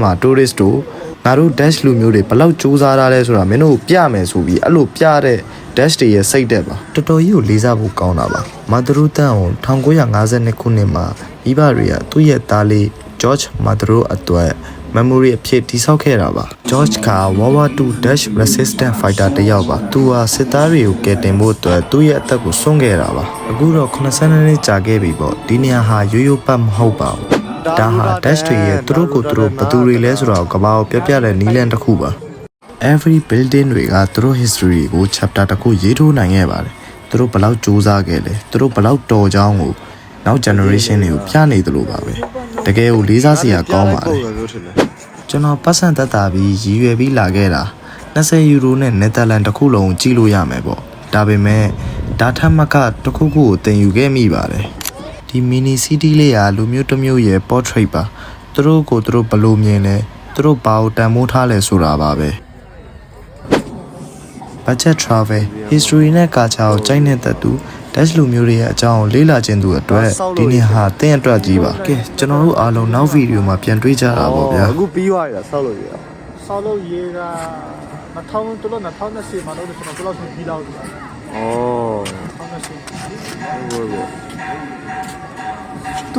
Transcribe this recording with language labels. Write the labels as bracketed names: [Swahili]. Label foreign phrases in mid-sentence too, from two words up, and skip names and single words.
[Burmese] မှာ tourist တို့ငါတို့ dash လူမျိုးတွေဘလောက်စူးစမ်းထားလဲဆိုတာမင်းတို့ပြမယ်ဆိုပြီးအဲ့လိုပြတဲ့ dash တွေရဲ့စိတ်သက်ပါတော်တော်ကြီးကိုလေးစားဖို့ကောင်းတာပါမာဒရိုတန်ကို1952ခုနှစ်မှာမိဘတွေကသူ့ရဲ့သားလေး George Maduro အတွက် memory အဖြစ်တည်ဆောက်ခဲ့တာပါ George က World War II [English] dash resistant [Burmese] fighter တယောက်ပါသူဟာစစ်သားတွေကိုကယ်တင်ဖို့အတွက်သူ့ရဲ့အသက်ကိုစွန့်ခဲ့တာပါအခုတော့82နှစ်ကြာခဲ့ပြီပေါ့ဒီနေရာဟာရိုးရိုးပတ်မဟုတ်ပါဘူးဒါဟာ dash တွေရဲ့သူတို့ကိုသူတို့ဘယ်သူတွေလဲဆိုတော့က ဘာကိုပြတဲ့နီးလန်းတစ်ခုပါ [English] every building [Burmese] တွေကသူတို့ history ကို chapter တစ်ခုရေးထိုးနိုင်ခဲ့ပါတယ်သူတို့ဘယ်လောက်စူးစမ်းခဲ့လဲသူတို့ဘ ယ်လောက်တော်ကြောင်းကိုနောက် generation တွေကိုပြနေသလိုပါပဲတကယ်ကိုလေးစားစရာကောင်းပါတယ်ကျွန်တော်ပတ်စံသက်တာပြီးရည်ရွယ်ပြီးလာခဲ့တာ20ယူရိုနဲ့ Netherlands တစ်ခုလုံးကြည့်လို့ရမယ်ပေါ့ဒါပေမဲ့ဒါထက်မကတစ်ခုခုကိုသင်ယူခဲ့မိပါတယ်ဒီ [English] mini city [Burmese] လေးကလူမျိုးတစ်မျိုးရဲ့ portrait ပါသူတို့ကိုသူတို့ဘယ်လိုမြင်လဲသူတို့ဘာကိုတန်ဖိုးထားလဲဆိုတာပါပဲ [English] budget travel history [Burmese] နဲ့ culture ကိုကြိုက်နေတဲ့သူ dash လူမျိုးတွေရဲ့အကြောင်းကိုလေ့လာခြင်းသူအတွက်ဒီနေ့ဟာသင်အတွက်ကြီးပါကဲကျွန်တော်တို့အားလုံးနောက်ဗီဒီယိုမှာပြန်တွေ့ကြတာပေါ့ဗျာ အခုပြီးသွားပြီလားဆောက်လို့ရ ဆောက်လို့ရေးက2000တို့2020မှာတော့ကျွန်တော်ဘယ်လောက်ဆိုပြီးလောက်ပြီ ဩ 2020